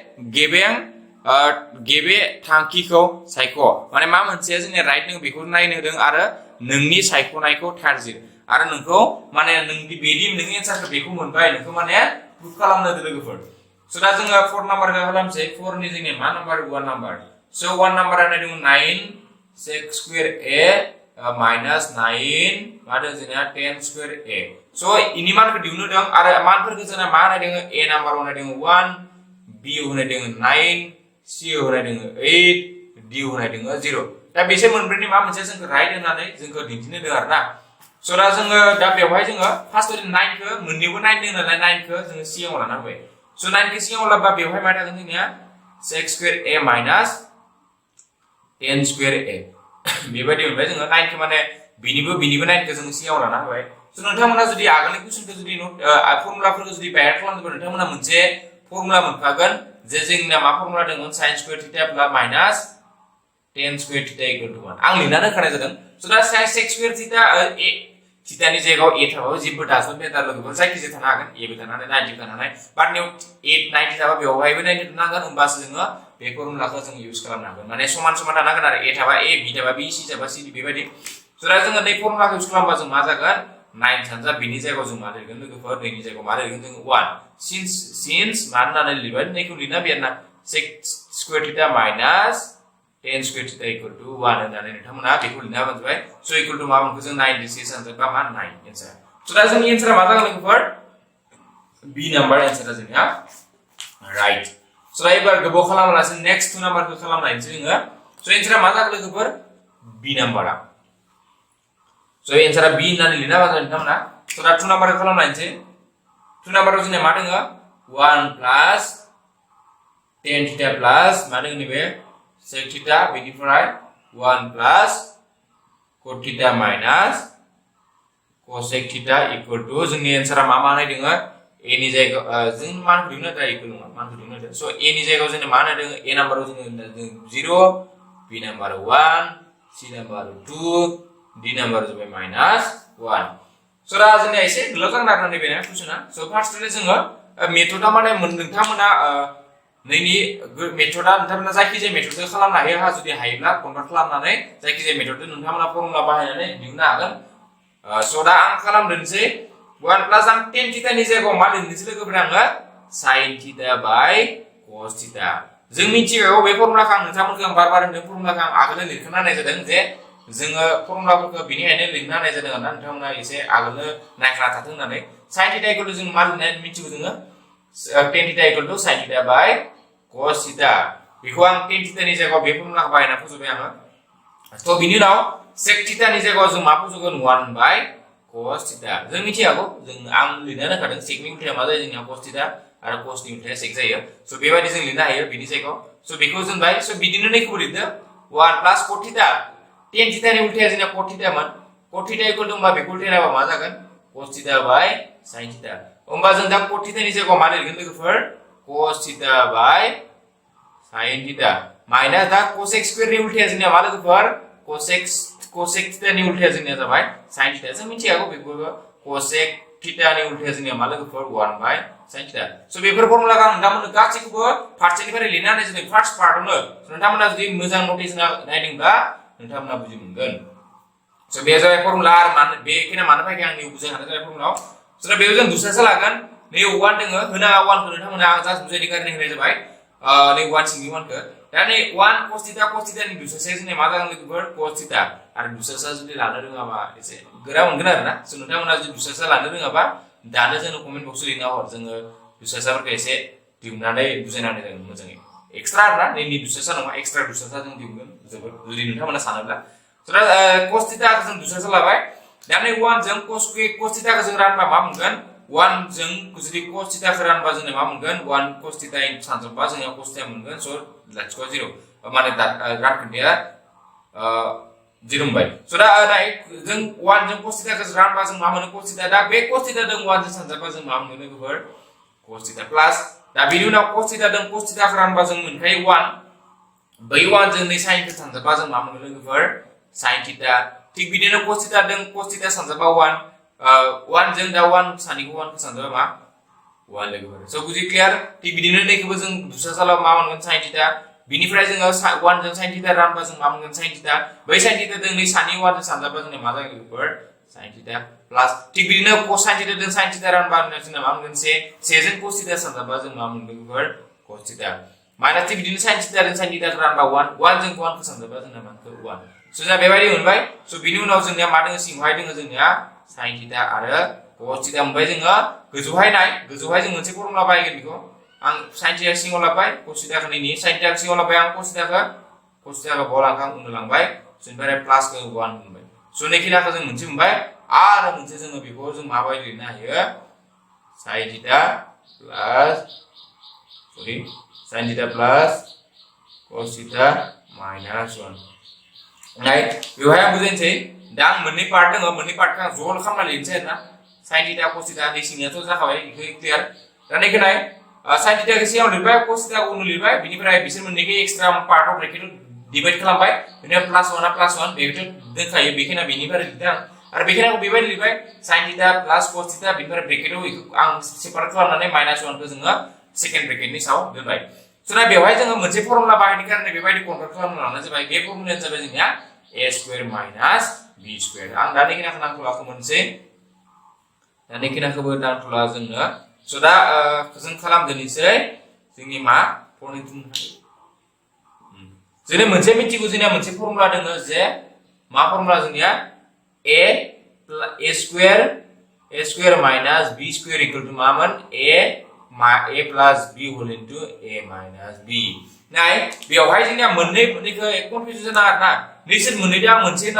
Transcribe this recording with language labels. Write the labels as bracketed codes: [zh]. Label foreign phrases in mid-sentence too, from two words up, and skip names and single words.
[brx] गेबे थांखिखौ सायख माने मा मोनसे जोंनिया राइट नों बेखौ नायनो होदों आरो नोंनि सायख'नायखौ थारजिर आरो नोंखौ माने नोंनि बेदि नोंनि एन्सारखौ बेखौ मोनबाय नोंखौ माने प्रुफ खालामनो होदों लोगोफोर सो दा जोङो 4 नाम्बारखौ खालामसै 4 नि जोंनिया मा नाम्बार 1 नाम्बार सो 1 नाम्बारा दङ 9 [en] sec square a minus [brx] 9 मा दङ जोंनिया 10 [en] square a [brx] सो इनि मानखौ दिहुननो दं आरो मानफोरखौ जोंना मा होनाय दङ a नाम्बार होनाय दङ 1 b होनाय दङ 9 c होनाय दङ 8 d होनाय दङ 0 दा बेसे मोनब्रैनि मा मोनसे जोंखौ राइट होनानै जोंखौ दिन्थिनो दं आरोना सो दा जोङो दा बेवहाय जोङो फार्स्ट 9 खौ मोननैबो 9 दङ नालाय 9 खौ जोङो सिगाङाव लाना फैबाय सो 9 खौ सिगाङाव लाबा बेवहाय मा थागोन जोंनिया [en] sec square a minus tan square a [brx] बेबायदि मोनबाय जोङो 9 खौ माने बिनिबो 9 खौ जों सिगाङाव लाना होबाय स' नोंथांमोना जुदि आगोलनि कुइसनखौ जुदि फर्मुलाफोरखौ जुदि बायहार खालामदोंबा नोंथांमोना मोनसे फर्मुला मोनखागोन जे जोंना मा फर्मुला दंमोन [en] sin square theta plus minus tan square theta equal to [brx] 1 आं लिरनानै होखानाय जादों स' दा [en] sec square theta [brx] a थीटानि जायगायाव a थाबाबो जेबो दाजों मेटार लोगोफोर जायखिजाया थानो हागोन a बो थानो हानाय 90 थानो हानाय बाट नियाव 90 थाबा बेवहायबो 90 थानांगोन होमबासो जोङो बे फर्मुलाखौ जों इउज खालामनो हागोन माने समान समान थानांगोन आरो a थाबा a b थाबा b c थाबा c बेबायदि स' दा जोङो नै फर्मुलाखौ इउज खालामबा जों मा जागोन 9 सानजा बिनि जायगायाव जों मा लिरगोन लोगोफोर नैनि जायगायाव मा लिरगोन जों 1 सिन्स मा होननानै लिरबाय नैखौ लिरना बेरना [en] sec square theta minus tan square theta equal to [brx] 1 होननानै नोंथांमोना बेखौ लिरना मोनबाय स' [en] equal to [brx] मा मोनखो जों 96 आनसार मा 9 एन्सार स' दा जोंनि एन्सारा मा जागोन लोगोफोर बी नाम्बार एन्सारा जोंनिया राइट स' दा एबार गोबाव खालामालासे नेक्स्ट 2 नाम्बारखौ खालामनायसै जोङो स' एन्सारा मा जागोन लोगोफोर बी नाम्बारा स' एन्सारा बी होननानै लिरना होबाय नोंथांमोना स' दा 2 नाम्बारखौ खालामनायसै 2 नाम्बाराव जोंनिया मा दङ 1 [en] plus tan theta plus [brx] मा दङ नैबे [en] sec theta [brx] बेनिफ्राय 1 [en] plus cot theta minus cosec theta equal to [brx] जोंनि एन्सारा मा होनाय दङ a नि जायगायाव जों मान होदोंना दा इक्वल नङा मान होदोंना दा स' a नि जायगायाव जोंनो मा होनाय दङ a नाम्बाराव जोङो 0 b नाम्बाराव 1 c नाम्बाराव 2 d नाम्बाराव जाबाय माइनस 1 स' दा जोंनिया एसे गोलाव जागोन आरो नैबे कुइसना स' फार्स्टलि जोङो मेथडा माने नोंथांमोना नैनि मेथडा नोंथांमोना जायखिजाया मेथडजों खालामनो हायो हा जुदि हायोब्ला कनभार्ट खालामनानै जायखिजाया मेथडजों नोंथांमोना फर्मुला बाहायनानै दिहुननो हागोन स' दा आं खालामदोंसै 1 प्लस आं [en] tan theta [brx] नि जायगायाव मा लिरनोसै लोगोफोर आङो [en] sin theta by cos theta [brx] जों मिथिगौ बे फर्मुलाखौ आं नोंथांमोनखौ आं बार होनदों फर्मुलाखौ आं आगोलनो लिरखाना होनाय जादों जे जोङो फर्मुलाफोरखौ बिनिखायनो लिरना होनाय जादों आरोना नोंथांमोना एसे आगोलनो नायखाना थाथों होननानै [en] sin theta equal to [brx] जों मा लिरनाय मिथिगौ जोङो [en] tan theta equal to sin theta by cos theta [brx] बेखौ आं tan थीटा नि जायगायाव बे फर्मुलाखौ बाहायना फोजोबबाय आङो थ' बिनि उनाव [en] sec theta [brx] नि जायगायाव जों मा फोजोबगोन 1 [en] by cos theta [brx] जों मिथियागौ जों आं लिरना होखादों sec नि उल्थाया मा जायो जोंनिया [en] cos theta [brx] आरो cos नि उल्थाया sec जायो स' बेबायदि जों लिरनो हायो बिनि जायगायाव स' बेखौ जोंबाय स' बिदिनो नैखौबो लिरदो 1 [en] plus cot theta tan theta [brx] नि उल्थाया जोंनिया [en] cot theta [brx] मोन [en] cot theta equal to [brx] होमबा बेखौ उल्थायनाबा मा जागोन [en] cos theta by sin theta [brx] होमबा जों दा [en] cot theta [brx] नि जायगायाव मा लिरगोन लोगोफोर [en] cos theta by sin theta minus [brx] दा [en] cosec square [brx] नि उल्थाया जोंनिया मा लोगोफोर [en] cosec theta [brx] नि उल्थाया जोंनिया जाबाय [en] sin theta [brx] जों मिथियागौ बेखौ [en] cosec theta [brx] नि उल्थाया जोंनिया मा लोगोफोर 1 [en] by sin theta [brx] स' बेफोर फर्मुलाखौ आं नोंथांमोननो गासैखौबो फारसेनिफ्राय लिरना होनाय जादों [en] first partआवनो [brx] नोंथांमोना जुदि मोजां नटिस नायदोंब्ला नोंथांमोना बुजि मोनगोन स' बे जाबाय फर्मुला आरो मानो बेखिनिया मानो फैगोन आं बुजायनो हानाय जाबाय फर्मुलायाव स' बेयाव जों दुसरासो लागोन नै 1 दङ होना 1 खौ नोंथांमोना आं जास्ट बुजायनो कारने होनाय जाबाय नै 1 सिंनि 1 खौ दा नै 1 [en] cos theta [brx] नि दुसराया जोंनिया मा जागोन लोगोफोर [en] cos theta [brx] आरो दुसरासा जुदि लानो रोङाबा एसे गोरा मोनगोन आरोना स' नोंथांमोना जुदि दुसरासा लानो रोङाबा दानो जोंनो [en] comment boxआव [brx] लिरना हर जोङो दुसरासाफोरखौ एसे दिहुननानै बुजायना होनाय जागोन मोजाङै एक्सट्रा आरोना नैनि दुसरासा नङा एक्सट्रा दुसरासा जों दिहुनगोन जोबोद जुदि नोंथांमोना सानोब्ला स' दा [en] cos thetaखौ [brx] जों दुसरासा लाबाय दा नै 1 जों [en] cos thetaखौ [brx] जों रानबा मा मोनगोन 1 जों जुदि [en] cos thetaखौ [brx] रानबा जोंनो मा मोनगोन 1 [en] cos theta [brx] सानजोबबा जोंनिया [en] cos theta [brx] मोनगोन स' लाथिख' 0 माने रानखोन्दाया 0 मोनबाय स' दा जों 1 जों [en] cos thetaखौ [brx] रानबा जों मा मोनो [en] cos theta [brx] दा बे [en] cos theta [brx] जों 1 जों सानजाबा जों मा मोनो लोगोफोर [en] cos theta plus [brx] दा बिनि उनाव [en] cos theta [brx] जों [en] cos thetaखौ [brx] रानबा जों मोनखायो 1 बै 1 जों नै sin खौ सानजाबा जों मा मोनो लोगोफोर sin थीटा थिग बिदिनो [en] cos theta [brx] जों [en] cos theta [brx] सानजाबा 1 जों दा 1 सानिखौ 1 खौ सानजाबा मा 1 लोगोफोर स' बुजि क्लियार थिग बिदिनो नैखौबो जों दुसरा सालाव मा मोनगोन [en] sin theta [brx] बिनिफ्राय जोङो 1 जों [en] sin theta [brx] रानबा जों मा मोनगोन [en] sin theta [brx] बै [en] sin theta [brx] जों नै सानि 1 जों सानजाबा जोंना मा जागोन लोगोफोर [en] sin theta plus [brx] थिग बिदिनो [en] cos sin theta [brx] जों [en] sin theta [brx] रानबा जोंना मा मोनगोन 1 जों [en] cos theta [brx] सानजाबा जों मा मोनगोन लोगोफोर [en] cos theta minus [brx] थिग बिदिनो [en] sin theta [brx] जों [en] sin theta [brx] रानबा 1 जों 1 खौ सानजाबा जोंना मा मोनगोन 1 स' जोंना बेबायदि मोनबाय स' बिनि उनाव जोंनिया मा दङ सिङावहाय दङ जोंनिया [en] sin theta [brx] आरो [en] cos theta [brx] मोनबाय जोङो गोजौहाय जों मोनसे फर्मुला बाहायगोन बेखौ आं [en] sin theta [brx] सिङाव लाबाय [en] cos thetaखौ [brx] नैनि [en] sin thetaखौ [brx] सिङाव लाबाय आं [en] cos thetaखौ [brx] बलांखां उननो लांबाय जोंनिफ्राय प्लासखौ 1 मोनबाय स' नैखिनाखौ जों मोनसे मोनबाय आरो मोनसे जोङो बेखौ जों माबायदि लिरनो हायो [en] sin theta plus cos theta minus [brx] 1 नाय बेवहाय आं बुजायनोसै दा आं मोननै पार्ट दङ मोननै पार्टखौ आं ज' खालामना लिरनोसै आरोना [en] sin theta [brx] cos थीटा नैसिनियाथ' जाखाबाय बेखौ क्लियार दा नायखो नाय [en] sin theta [brx] खौ सिगाङाव लिरबाय [en] cos theta [brx] खौ उनाव लिरबाय बिनिफ्राय बिसोर मोननैखौ [en] extra partआव bracket divide [brx] खालामबाय बिनिफ्राय +1 आ +1 बेखौ दोनखायो बेखिना बेनिफ्राय लिरदों आरो बेखिनाखौ बेबायदि लिरबाय [en] sin theta cos theta [brx] बिनिफ्राय ब्रेकेटआव आं सेपारेट खालामनानै -1 खौ जोङो [en] second bracketनि [brx] सायाव दोनबाय स' दा बेवहाय जोङो मोनसे फर्मुला बाहायनो कारणे बेबायदि कन्ट्रल खालामना लानाय जाबाय बे फर्मुलाया जाबाय जोंनिया a² - b²। आं दा निखिनाखौ नांथ'लाखौ मोनसै दा निखिनाखौबो नांथ'ला जोंनो स' दा जों खालामदोनिसै जोंनि मा जोंनि मोनसे मिथिगौ जोंनिया मोनसे फर्मुला दङ जे मा फर्मुला जोंनिया a² - b² मामोन [en] a plus b whole into a minus b [brx] नाय बेवहाय जोंनिया मोननैखौ कन्फ्यूजन जाना आरोना नैसोर मोननैदो आं मोनसे होनना